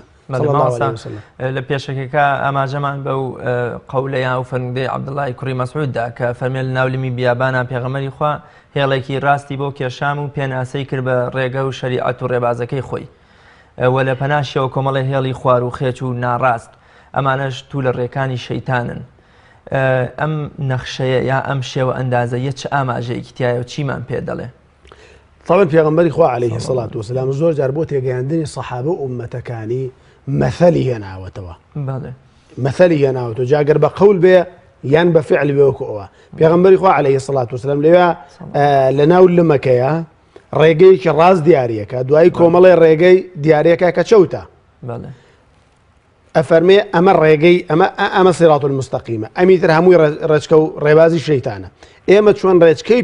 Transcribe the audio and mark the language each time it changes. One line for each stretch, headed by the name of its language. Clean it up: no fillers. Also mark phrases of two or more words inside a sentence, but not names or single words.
Central Kurdish: لە پێشەکەکە ئاماژەمان بەو قەولەیان و فەرمودەی عەبدوڵای کوڕی مەسعوددا کە فەرمێ لە ناولمی بیابانە پێغەمبەری خوا هێڵێکی ڕاستی بۆ کێشام و پێناسەی کرد بە ڕێگە و شەریعەت و ڕێبازەکەی خۆی وە لە پەناشیەوە کۆمەڵی هێڵی خوار و خێچ و ناڕاست ئەمانەش تو لە ڕێکانی شەیتانن ئەم نەخشەیە یا ئەم شێوە ئەندازەیە چ ئاماژەیەکی تایە و چیمان پێ دەڵێ طبعا پێغەمبەری خوا
Arabic: عليه الصلاة والسلام
Central Kurdish: زۆر جار بۆ تێگەیاندنی سەحابە و ئوممەتەکانی مەثەلی هێناوەتەوە مەثەلی هێناوەتەوە جاگەر بە قەول بێ یان بە فعل بێ وەکو ئەوە پێغەمبەری خوا
Arabic: عليه الصلاة والسلام
Central Kurdish: لەوێ لە ناو لمەکەیە ڕێگەیەکی ڕاست دیارەکە دوایی کۆمەڵی ڕێگەی دیارەکە کە چەوتە ئەفەرمێ ئەمە ڕێگەی ئەمە سیراط المستەقیمە ئەمیتر هەمووی ڕێچکە و ڕێبازی شەیتانە ئێمە چۆن ڕێچکەی